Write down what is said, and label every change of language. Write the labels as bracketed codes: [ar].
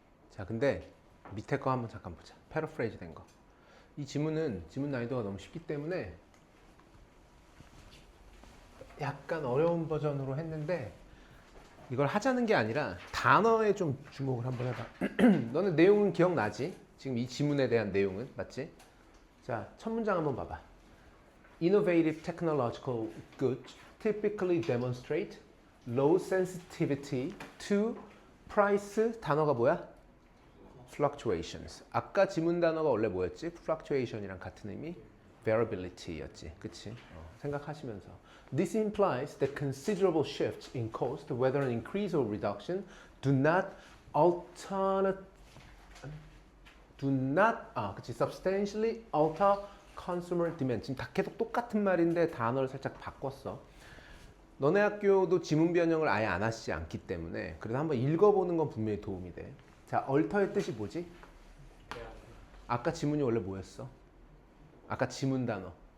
[ko] 자, 근데 밑에 거 한번 잠깐 보자. 패러프레이즈 된 거. 이 지문 난이도가 너무 쉽기 때문에 약간 어려운 버전으로 했는데 이걸 하자는 게 아니라 단어에 좀 주목을 한번 해봐. 너는 내용은 기억나지? 지금 이 지문에 대한 내용은 맞지? 자, 첫 문장 한번 봐봐. [en] Innovative technological goods typically demonstrate low sensitivity to price [ko] 단어가 뭐야? [en] fluctuations. [ko] 아까 지문 단어가 원래 뭐였지? fluctuation이랑 같은 의미? variability였지. 그치? 생각하시면서. [en] This implies that considerable shifts in cost, whether an increase or reduction, do not substantially alter consumer demand. [ko] 지금 다 계속 똑같은 말인데 단어를 살짝 바꿨어. 너네 학교도 지문 변형을 아예 안 하시지 않기 때문에 그래도 한번 읽어보는 건 분명히 도움이 돼. 자, alter의 뜻이 뭐지? 아까 지문이 원래 뭐였어? 아까 지문 단어.